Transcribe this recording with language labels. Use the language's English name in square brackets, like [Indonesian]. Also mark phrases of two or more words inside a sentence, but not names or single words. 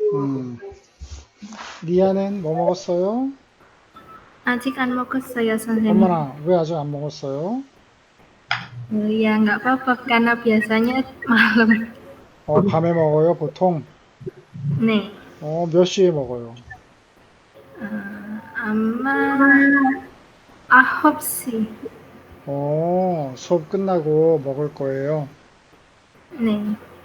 [Korean] 음. 리아는 뭐 먹었어요? [Indonesian] Adik kan mau ke saya 선생님. [Korean] 어머나, 왜 아직 안 먹었어요? [Indonesian] Ya nggak apa-apa karena biasanya malam. [Korean] 밤에 먹어요, 보통? 네, 몇 시에 먹어요? 아마 9시. 수업 끝나고 먹을 거예요. 네,